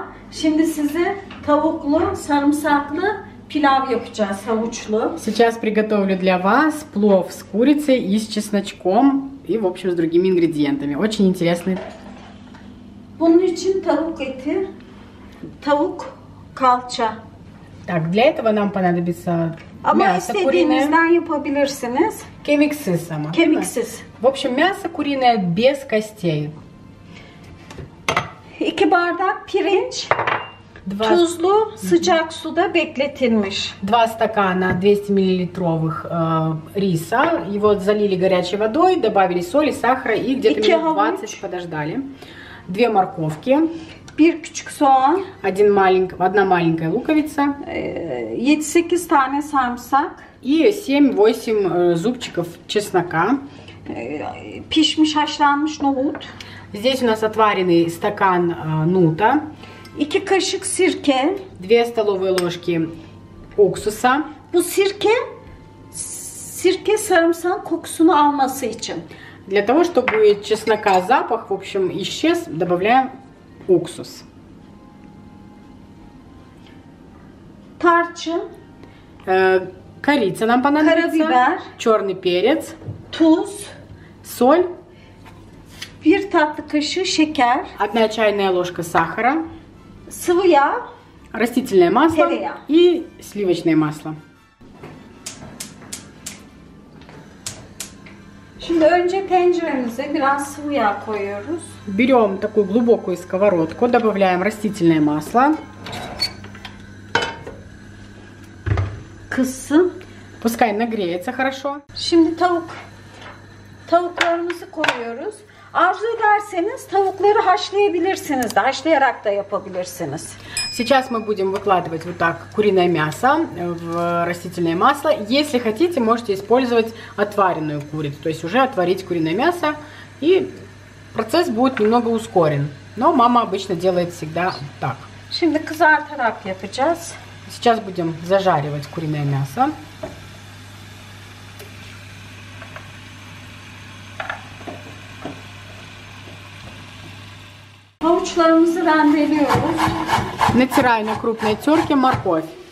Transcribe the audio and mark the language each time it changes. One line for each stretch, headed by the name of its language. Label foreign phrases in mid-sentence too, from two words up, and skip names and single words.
Turkish: Şimdi size tavuklu, sarımsaklı pilav yapacağız, havuçlu.
Russian: Сейчас приготовлю для вас плов с курицей и с чесночком и, в общем, с другими ингредиентами. Очень интересный.
Turkish: Bunun için tavuk eti, tavuk kalça.
Russian: Так, для этого нам понадобится
Turkish: Ama
Russian: мясо куриное.
Turkish: istediğinizden yapabilirsiniz. Kemiksiz ama. Kemiksiz.
Russian: В общем, мясо куриное без костей.
Turkish: 2 bardak pirinç, tuzlu sıcak suda bekletilmiş.
Russian: 2 стакана 200 миллилитровых риса. Его залили горячей водой, добавили соли, сахара и где-то минут 20 подождали. 2 морковки.
Turkish: 1 küçük soğan.
Russian: Одна маленькая луковица.
Turkish: 7-8 tane sarımsak.
Russian: И 7-8 зубчиков чеснока.
Turkish: Pişmiş haşlanmış nohut.
Russian: Здесь у нас отваренный стакан нута.
Turkish: 2 kaşık sirke.
Russian: 2 столовые ложки уксуса.
Turkish: Bu sirke sarımsak kokusunu alması için.
Russian: Для того, чтобы чеснока запах, в общем, исчез, добавляем уксус.
Turkish: Tarçın.
Russian: Корица нам понадобится.
Turkish: Карабибер.
Russian: Черный перец.
Turkish: Tuz.
Russian: Соль.
Turkish: 1 tatlı kaşığı şeker.
Russian: 1 чайная ложка сахара.
Turkish: Sıvı yağ.
Russian: Растительное масло.
Turkish: Тереяк.
Russian: И сливочное масло.
Turkish: Şimdi önce tenceremize biraz sıvı yağ koyuyoruz.
Russian: Берем такую глубокую сковородку, добавляем растительное масло.
Turkish: Kızsın.
Russian: Пускай нагреется хорошо.
Turkish: Şimdi tavuklarımızı koyuyoruz. Arzu ederseniz tavukları haşlayabilirsiniz de, haşlayarak da yapabilirsiniz.
Russian: Сейчас мы будем выкладывать вот так куриное мясо в растительное масло. Если хотите, можете использовать отваренную курицу, то есть уже отварить куриное мясо, и процесс будет немного ускорен. Но мама обычно делает всегда так.
Turkish: Şimdi kızartarak yapacağız.
Russian: Сейчас будем зажаривать куриное мясо.
Turkish: Havuçlarımızı rendeliyoruz.
Russian: Натираю на крупной терке морковь.